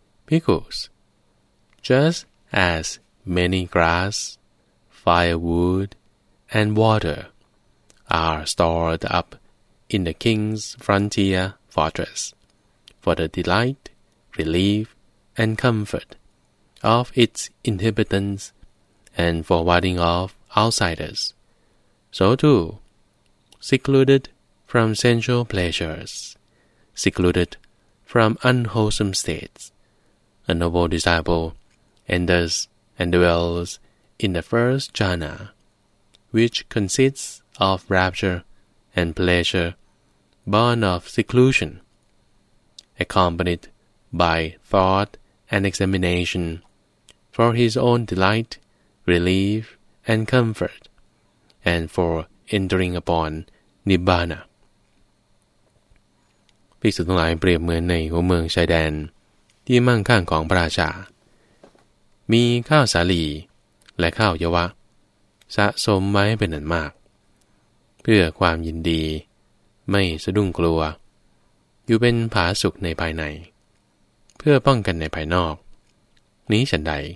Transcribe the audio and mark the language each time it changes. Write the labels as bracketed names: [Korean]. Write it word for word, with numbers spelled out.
[English] Because just as many grass, firewood, and water are stored up in the king's frontier fortress for the delight, relief, and comfort of its inhabitants and for warding off outsiders, so too, secluded from sensual pleasures. secluded from unwholesome states, a noble disciple enters and dwells in the first jhana, which consists of rapture and pleasure, born of seclusion, accompanied by thought and examination, for his own delight, relief, and comfort, and for entering upon nibbana. [Thai] ภิกษุทั้งหลายเปรียบเหมือนในหัวเมืองชายแดนที่มั่งคั่งของพระราชามีข้าวสาลีและข้าวเยวะสะสมไว้เป็นอันมากเพื่อความยินดีไม่สะดุ้งกลัวอยู่เป็นผาสุขในภายในเพื่อป้องกันในภายนอกนี้ฉันใด